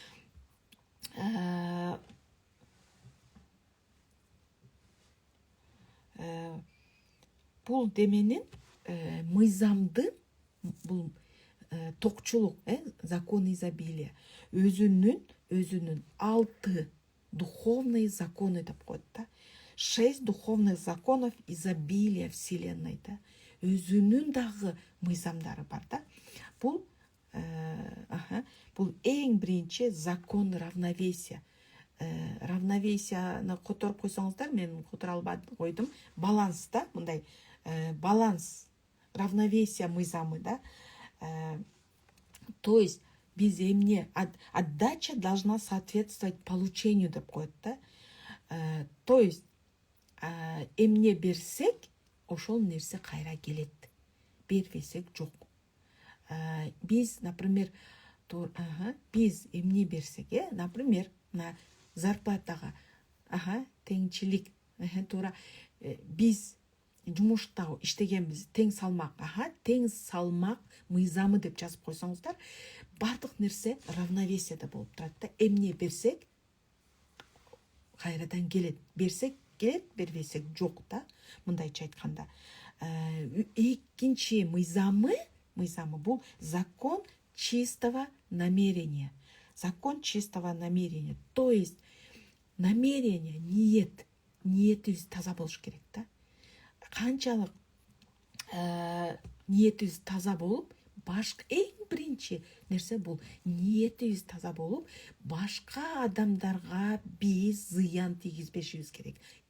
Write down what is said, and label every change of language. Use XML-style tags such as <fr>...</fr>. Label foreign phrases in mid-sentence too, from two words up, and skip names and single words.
<ky>Бул деменин мыйзамдын, бул токчулук,</ky> <ru>закон изобилия,</ru> <ky>өзүнүн</ky> <ru>6 духовные законы</ru> <ky>деп коет да.</ky> <ru>6 духовных законов изобилия вселенной да.</ru> <ky>Өзүнүн дагы мыйзамдары бар да. Бул эң биринчи</ky> <ru>закон равновесия.</ru> <ky>Равновесияны которуп койсоңуздар, мен которо албай койдум. Баланс да, мындай баланс, равновесия мыйзамы да.</ky> <ru>То есть</ru> <ky>биз эмне?</ky> <ru>Отдача должна соответствовать получению</ru> <ky>деп коет да.</ky> <ru>То есть</ru> <ky>эмне берсек, ошол нерсе кайра келет. Бербесек жок. Биз, например, биз эмне берсек, например, на зарплатага, теңчилик, туура, биз жумушта иштегенбиз, тең салмак, тең салмак мыйзамы деп жазып койсоңуздар, бардык нерсе равновесияда болуп турат да. Эмне берсек, кайрадан келет. Берсек келет, бербесек жок да. Мындайча айтканда, экинчи мыйзамы бул</ky> <ru>закон чистого намерения. Закон чистого намерения. То есть намерение,</ru> <ky>ниетибиз таза болуш керек да. Канчалык ниетибиз таза болуп, башка эң биринчи нерсе бул ниетибиз таза болуп, башка адамдарга биз зыян тийгизбешибиз керек.</ky>